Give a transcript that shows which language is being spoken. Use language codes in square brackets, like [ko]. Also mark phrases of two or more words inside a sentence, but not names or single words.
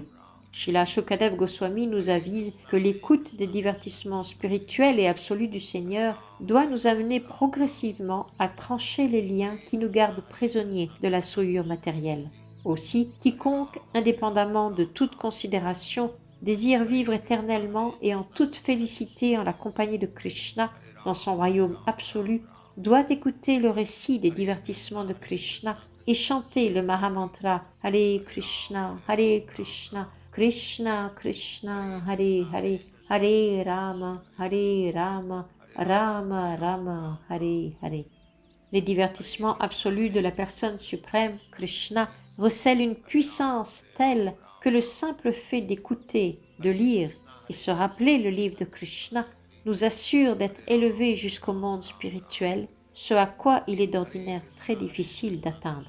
[fr] Srila Shukadeva Goswami nous avise que l'écoute des divertissements spirituels et absolus du Seigneur doit nous amener progressivement à trancher les liens qui nous gardent prisonniers de la souillure matérielle. Aussi, quiconque, indépendamment de toute considération, désire vivre éternellement et en toute félicité en la compagnie de Krishna dans son royaume absolu, doit écouter le récit des divertissements de Krishna et chanter le Mahamantra [sa] Hare Krishna, Krishna Krishna, Hare Hare, Hare Rama, Rama Rama, Hare Hare. [fr] Les divertissements absolus de la personne suprême, Krishna, recèlent une puissance telle que le simple fait d'écouter, de lire et se rappeler le livre de Krishna nous assure d'être élevés jusqu'au monde spirituel, ce à quoi il est d'ordinaire très difficile d'atteindre.